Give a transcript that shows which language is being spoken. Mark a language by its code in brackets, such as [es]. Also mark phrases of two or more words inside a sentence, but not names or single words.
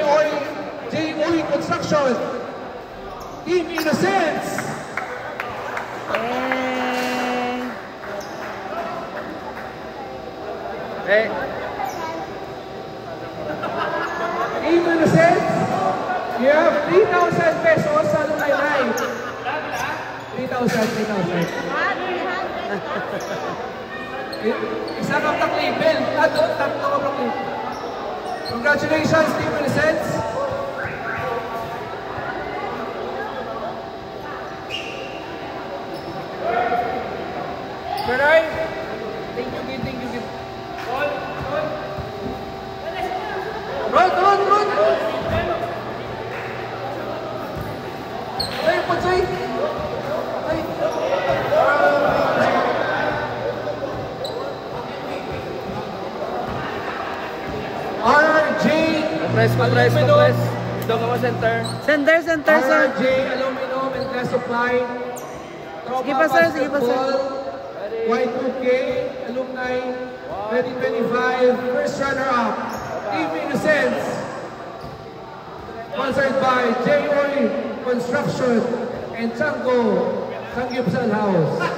[en] Uri Construction. Team Innocence. Hey. Team Innocence. You have 3,000 pesos sa alumni line. [hil] 3,000. Isa ka [en] black label. [hil] Tatlo ka [en] black label. Congratulations, Team Innocence. Peray. Thank you. Run. Ay, Pochoy. Ay. RJ. [tl] Compress. Doon ka mo center. [en] Center, sir. RJ Aluminum and Glass Supply. [tl] Sige pa, sir. [en] Y2K Alumni 2025 first runner-up. Team Innocence. Sponsored by J. Uri Construction and Chango Sangyupsal House.